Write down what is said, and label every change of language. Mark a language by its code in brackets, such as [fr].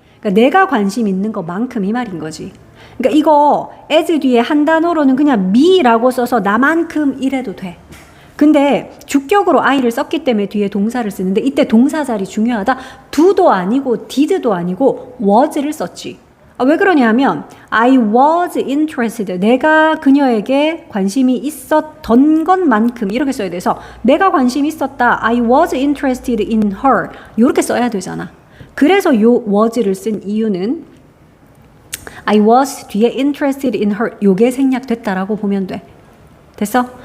[ko] 그러니까 내가 관심 있는 것만큼 이 말인 거지. 그러니까 이거 as 뒤에 한 단어로는 그냥 me라고 써서 나만큼 이래도 돼. 근데 주격으로 I를 썼기 때문에 뒤에 동사를 쓰는데 이때 동사 자리 중요하다. do도 아니고 did도 아니고 was를 썼지. [en] 왜 그러냐면 I was interested. [ko] 내가 그녀에게 관심이 있었던 것만큼 이렇게 써야 돼서 내가 관심이 있었다. [en] I was interested in her. 이렇게 써야 되잖아. [ko] 그래서 요 was를 쓴 이유는 I was 뒤에 interested in her 요게 생략됐다라고 보면 돼. 됐어?